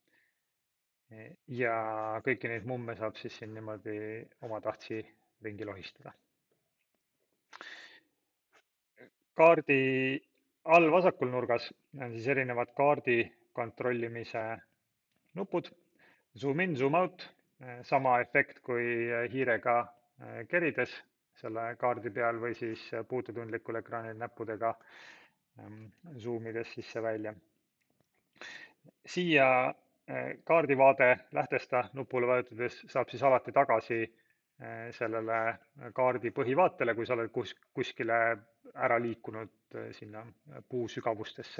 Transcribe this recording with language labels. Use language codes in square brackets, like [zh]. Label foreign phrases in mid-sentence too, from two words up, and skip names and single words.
[et] Ja kõiki neid mumme saab siis siin niimoodi omatahtsi ringi lohistada. Kaardi all vasakul nurgas on siis erinevad kaardi kontrollimise nupud. [en] Zoom in, zoom out, [et] sama efekt kui hiirega kerides selle kaardi peal või siis puututundlikul ekraanil näppudega zoomides sisse-välja. Siia kaardivaade lähtesta nupule vajutades saab siis alati tagasi sellele kaardi põhivaatele, kui sa oled kuskile ära liikunud sinna puu sügavustesse.